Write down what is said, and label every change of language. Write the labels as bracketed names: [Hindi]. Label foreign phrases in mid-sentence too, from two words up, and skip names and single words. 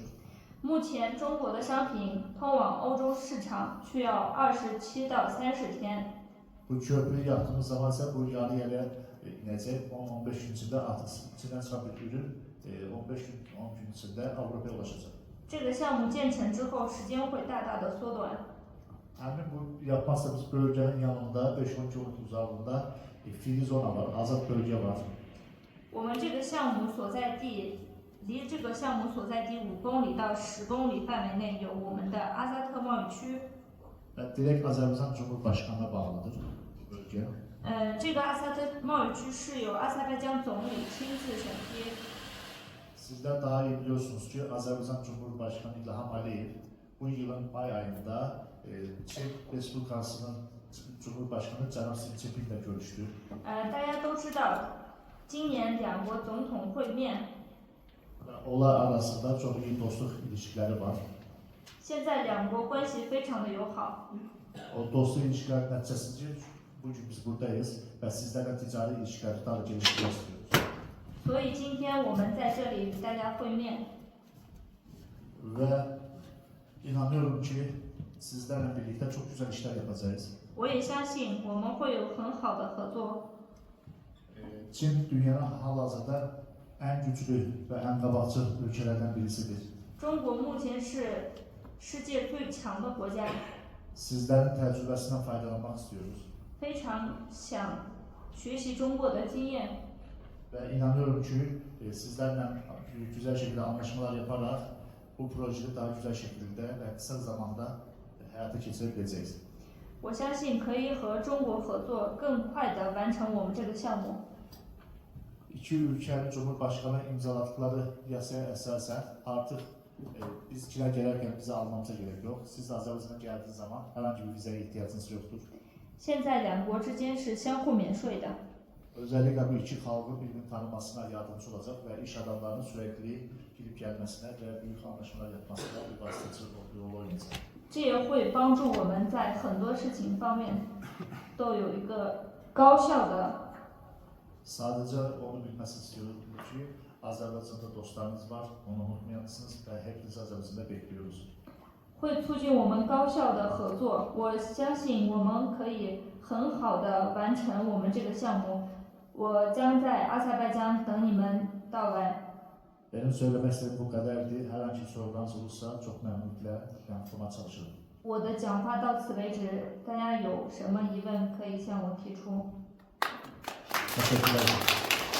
[Chinese] 目前中国的商品通往欧洲市场需要27到30天。 [Turkish] Bu köprüyü yaptığımız zaman ise bu yarı yere inecek. 10-15 gün içinde artık Çin'den çıkan bir ürün 15 gün, 10 gün içinde Avrupa'ya ulaşacak. [Chinese] 这个项目建成之后，时间会大大的缩短。 [Turkish] Hemen bu yapmazsanız bölgenin yanında 5-10 km uzağında free zona var, azat bölge var. [Chinese] 我们这个项目所在地离这个项目所在地5公里到10公里范围内有我们的阿萨特贸易区。 [Turkish] Ve direkt Azerbaycan Cumhurbaşkanı'na bağlıdır bu bölge. [Chinese] 这个阿萨特贸易区是由阿塞拜疆总理亲自审批。 [Turkish] Sizler daha iyi biliyorsunuz ki Azerbaycan Cumhurbaşkanı İlham Aliyev bu yılın May ayında Çin Respublikası'nın Cumhurbaşkanı Cenab Xi Jinping'le görüştü. [Chinese] 大家都知道，今年两国总统会面， [Turkish] Onlar arasında çok iyi dostluk ilişkileri var. [Chinese] 现在两国关系非常的友好。 [Turkish] O dostluk ilişkiler neticesinde bugün biz buradayız ve sizlerle ticari ilişkileri daha da geliştirmek istiyoruz. [Chinese] 所以今天我们在这里与大家会面。 [Turkish] Ve inanıyorum ki sizlerle birlikte çok güzel işler yapacağız. [Chinese] 我也相信我们会有很好的合作。 [Turkish] Çin dünyanın halihazırda en güçlü ve en kabakçı ülkelerden birisidir. [Chinese] 中国目前是世界最强的国家， [Turkish] Sizlerin tecrübesinden faydalanmak istiyoruz. [Chinese] 非常想学习中国的经验。 [Turkish] Ve inanıyorum ki sizlerle güzel şekilde anlaşmalar yaparak bu projeyi daha güzel şekilde ve kısa zamanda hayata geçirebileceğiz. [Chinese] 我相信可以和中国合作，更快地完成我们这个项目。 [Turkish] İki ülkenin Cumhurbaşkanı imzaladıkları yasaya esasen artık biz Çin'e gelirken bize almamıza gerek yok. Siz de Azerbaycan'a geldiğiniz zaman herhangi bir vizeye ihtiyacınız yoktur. [Chinese] 现在两国之间是相互免税的。 [Turkish] Özellikle bu iki halkın birbirini tanımasına yardımcı olacak ve iş adamlarının sürekli gidip gelmesine ve büyük anlaşmalar yapmasına bir vasıtacı yol oynayacak. [Chinese] 这也会帮助我们在很多事情方面都有一个高效的。 [Turkish] Sadece onu bilmesi istiyorum ki Azerbaycan'da dostlarınız var, onu unutmayasınız ve hepinizi Azerbaycan'da bekliyoruz. [Chinese] 会促进我们高效的合作。我相信我们可以很好的完成我们这个项目。我将在阿塞拜疆等你们到来。 [Turkish] Benim söylemek istediğim bu kadardı. Herhangi bir sorularınız olursa çok memnuniyetlə yanıtlamaya çalışırım. [Chinese] 我的讲话到此为止，大家有什么疑问可以向我提出。 [Turkish] Teşekkürler.